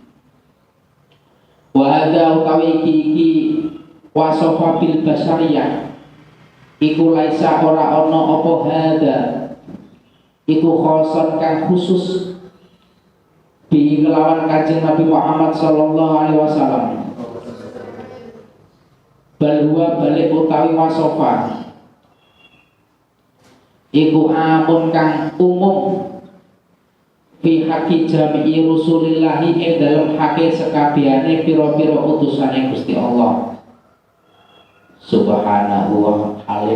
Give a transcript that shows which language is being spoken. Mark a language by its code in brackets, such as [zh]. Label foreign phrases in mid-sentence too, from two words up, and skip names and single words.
[ar] وهذا [jv] utawi iki [ar] وصف بالبشرية [jv] iku laisa ora ana apa hadza iku khoson kang khusus bi kelawan Kanjeng Nabi Muhammad [ar] صلى الله عليه وسلم. بل هو [jv] balik utawi wasofa iku amun kang umum [ar] في حق جميع رسل الله [jv] ing dalem hake sekabehane pira-pira utusane Gusti Allah [ar] سبحانه وتعالى.